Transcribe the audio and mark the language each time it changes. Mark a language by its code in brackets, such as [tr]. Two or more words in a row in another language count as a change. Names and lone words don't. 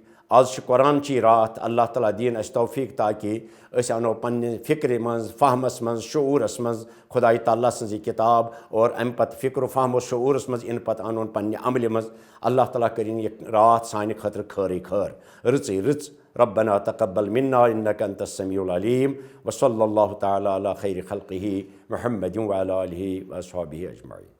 [ks] आज कुरान ची रात अल्लाह ताला दीन अस तौफीक ताकि अस अनो पन्ने फिक्र मज फहमस मज शऊरस मज खुदाई ताला सजी किताब और अम पत फिक्र फहम शऊरस मज इन पत अनोन पन्ने अमल मज। अल्लाह ताला करिन ये रात सानि खतर खर खर रच रच। [ar] ربنا تقبل منا إنك أنت السميع العليم وصلى الله تعالى على خير خلقه محمد وعلى آله وأصحابه أجمعين.